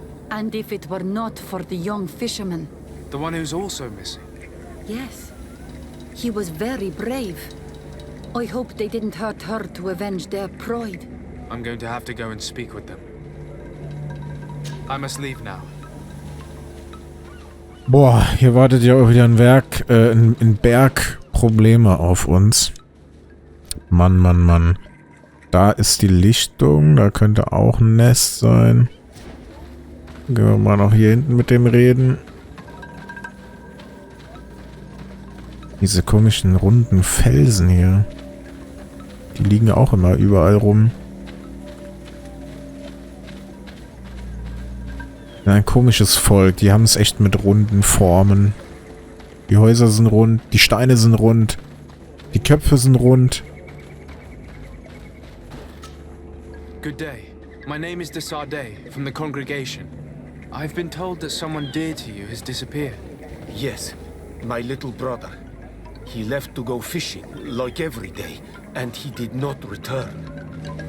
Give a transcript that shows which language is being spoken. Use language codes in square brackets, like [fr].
[en] And if it were not for the young fisherman... The one who's also missing? Yes. He was very brave. I hope they didn't hurt her to avenge their pride. I'm going to have to go and speak with them. I must leave now. [de] Boah, hier wartet ja auch wieder ein Berg Probleme auf uns. Mann, Mann, Mann. Da ist die Lichtung, da könnte auch ein Nest sein. Gehen wir mal noch hier hinten mit dem reden. Diese komischen runden Felsen hier. Die liegen auch immer überall rum. Ein komisches Volk. Die haben es echt mit runden Formen. Die Häuser sind rund, die Steine sind rund, die Köpfe sind rund. [en] Good day. My name is Dasein from the congregation. I've been told that someone dear to you has disappeared. Yes, my little brother. He left to go fishing, like every day, and he did not return.